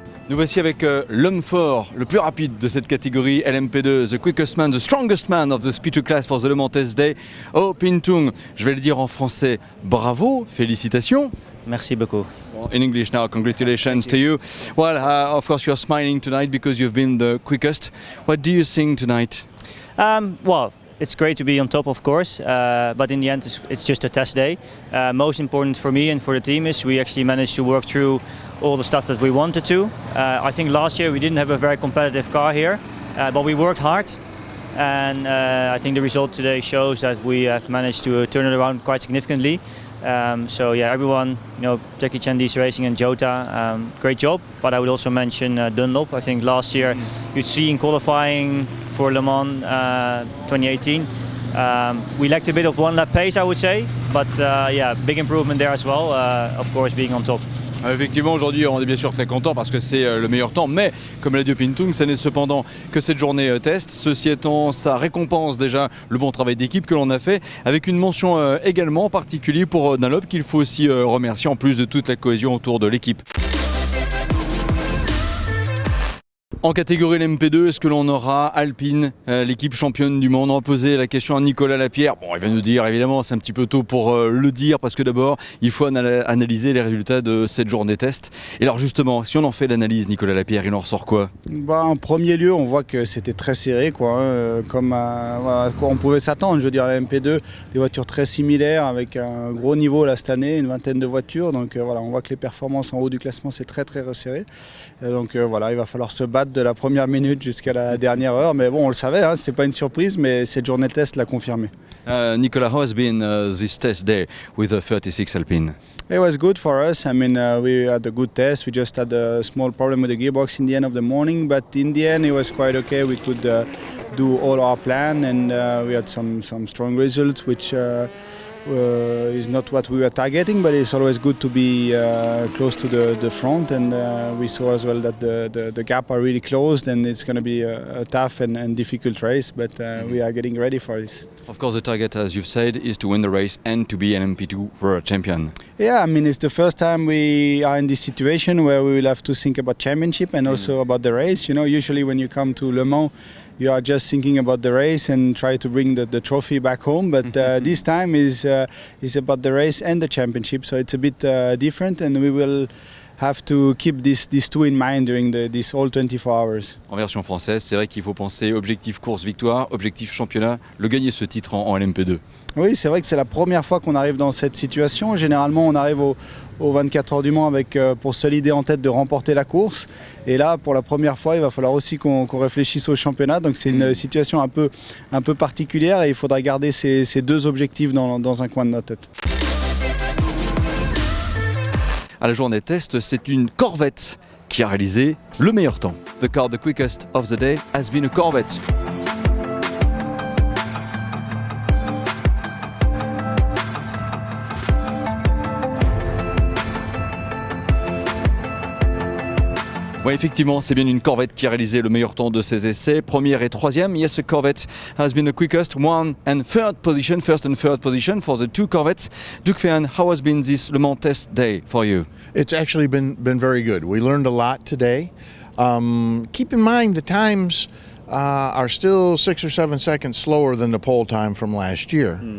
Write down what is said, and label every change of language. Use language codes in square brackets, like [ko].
[fr] Nous voici avec l'homme fort, le plus rapide de cette catégorie LMP2, [en] the quickest man, the strongest man of the Speed2 class for the Le Mans Test Day, Oh Pintung. [fr] Je vais le dire en français, bravo, félicitations. Merci beaucoup. [en] In English now, congratulations to you. Well, of course you're smiling tonight because you've been the quickest. What do you think tonight? Well, it's great to be on top, of course, but in the end it's just a test day. Most important for me and for the team is we actually managed to work through all the stuff that we wanted to. I think last year we didn't have a very competitive car here, but we worked hard, and I think the result today shows that we have managed to turn it around quite significantly. So yeah, everyone, Jackie Chandi's Racing and Jota, great job. But I would also mention Dunlop. I think last year you'd see in qualifying for Le Mans 2018, we lacked a bit of one lap pace, I would say, but yeah, big improvement there as well, of course being on top. [fr] Effectivement, aujourd'hui, on est bien sûr très content parce que c'est le meilleur temps, mais comme l'a dit Pintung, ce n'est cependant que cette journée test. Ceci étant, ça récompense déjà le bon travail d'équipe que l'on a fait, avec une mention également particulière pour Dunlop qu'il faut aussi remercier en plus de toute la cohésion autour de l'équipe. En catégorie LMP2, est-ce que l'on aura Alpine, l'équipe championne du monde? On va poser la question à Nicolas Lapierre. Bon, il va nous dire, évidemment, c'est un petit peu tôt pour le dire, parce que d'abord, il faut analyser les résultats de cette journée test. Et alors justement, si on en fait l'analyse, Nicolas Lapierre, il en ressort quoi? En premier lieu, on voit que c'était très serré, comme à quoi on pouvait s'attendre. Je veux dire, la LMP2, des voitures très similaires, avec un gros niveau là, cette année, une vingtaine de voitures. Donc voilà, on voit que les performances en haut du classement, c'est très très resserré. Et donc voilà, il va falloir se battre de la première minute jusqu'à la dernière heure. Mais bon, on le savait, hein, c'était pas une surprise, mais cette journée de test l'a confirmé. [en] Nicolas, how has been this test day with the 36 Alpine? It was good for us. I mean, we had a good test. We just had a small problem with the gearbox in the end of the morning, but in the end it was quite okay. We could do all our plan, and we had some strong results, which is not what we were targeting, but it's always good to be close to the front, and we saw as well that the gap are really closed, and it's going to be a tough and difficult race, but we are getting ready for this. Of course, the target, as you've said, is to win the race and to be an MP2 World Champion. Yeah, I mean, it's the first time we are in this situation where we will have to think about championship and also about the race. You know, usually when you come to Le Mans, you are just thinking about the race and try to bring the trophy back home. But this time is about the race and the championship, so it's a bit different, and we will have to keep these two in mind during this all 24 hours. [fr] En version française, c'est vrai qu'il faut penser objectif course-victoire, objectif championnat, le gagner ce titre en LMP2. Oui, c'est vrai que c'est la première fois qu'on arrive dans cette situation. Généralement, on arrive au 24 heures du Mans avec pour seule idée en tête de remporter la course. Et là, pour la première fois, il va falloir aussi qu'on réfléchisse au championnat. Donc c'est une situation un peu particulière et il faudra garder ces deux objectifs dans un coin de notre tête. À la journée test, c'est une Corvette qui a réalisé le meilleur temps. [en] The car the quickest of the day has been a Corvette. [fr] Oui, effectivement, c'est bien une Corvette qui a réalisé le meilleur temps de ses essais, première et troisième. [en] Yes, the Corvette has been the quickest, first and third position for the two Corvettes. Duc Ferran, how has been this Le Mans test day for you? It's actually been very good. We learned a lot today. Keep in mind the times are still 6 or 7 seconds slower than the pole time from last year.